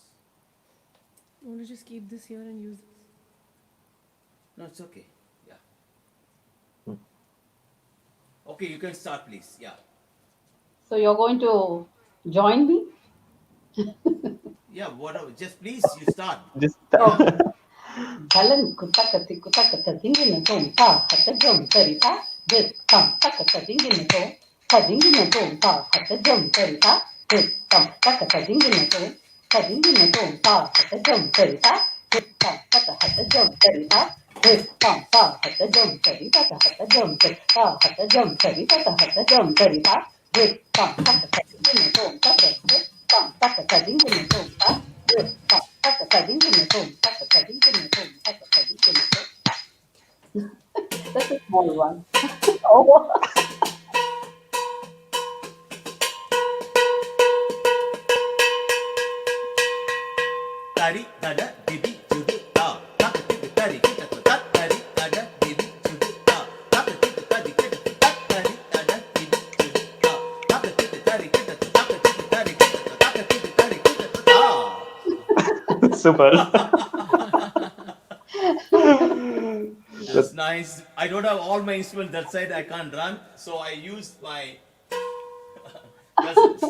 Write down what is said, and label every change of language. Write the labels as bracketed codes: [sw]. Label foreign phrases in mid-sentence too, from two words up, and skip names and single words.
[en] You want to just keep this here and use this? no. It's okay. Yeah. Okay. You can start, please. Yeah. So you're going to join me? Yeah. Whatever. Just please, you start. Just Yeah. Okay. Jalan kuta kata dingi na tom ta hata jom tarita dit tam takata dingi na tom ta dingi na tom ta hata jom tarita dit tam takata dingi na tom ta dingi na tom ta hata jom tarita dit tam takata hata jom tarita dit tam ta hata jom tarita ta hata jom tarita hata jom tarita ta hata jom tarita dit tam takata dingi na tom ta dit tam takata dingi na tom ta dit tam takata dingi na tom takata dingi na tom takata dingi na tom. That's a small one. Oh, Tari tada dibi judu ta. Tak tik tari kita tu tak tari tada dibi judu ta. Tak tik tari kita tu tak tari tada dibi judu ta. Tak tik tari kita tu tak tik tari kita tu tak tik tari kita tu ta. super. That's nice. I don't have all my instruments that side. I can't run, so I used my cousins.